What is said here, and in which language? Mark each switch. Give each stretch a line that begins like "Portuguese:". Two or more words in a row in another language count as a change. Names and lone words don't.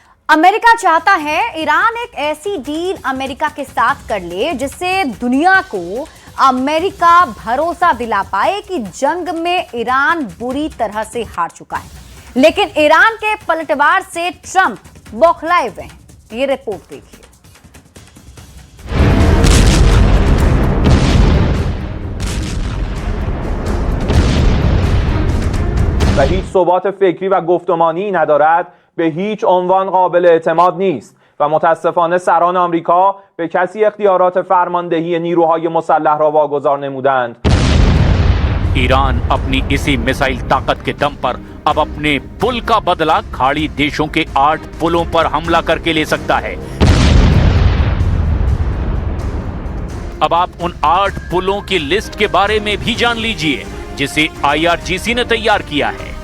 Hindi: अमेरिका चाहता है ईरान एक ऐसी डील अमेरिका के साथ कर ले जिससे दुनिया को अमेरिका भरोसा दिला पाए कि जंग में ईरान बुरी तरह से हार चुका है। लेकिन ईरान के पलटवार से ट्रंप बौखलाए हुए हैं। ये रिपोर्ट देखिए।
Persian: و هیچ ثبات فکری و گفتمانی ندارد به هیچ عنوان قابل اعتماد نیست و متاسفانه سران آمریکا به کسی اختیارات فرماندهی نیروهای مسلح را واگذار نمودند.
Hindi: ईरान अपनी इसी मिसाइल ताकत के दम पर अब अपने पुल का बदला खाड़ी देशों के 8 पुलों पर हमला करके ले सकता है। अब आप उन 8 पुलों की लिस्ट के बारे में भी जान लीजिए जिसे IRGC ने तैयार किया है।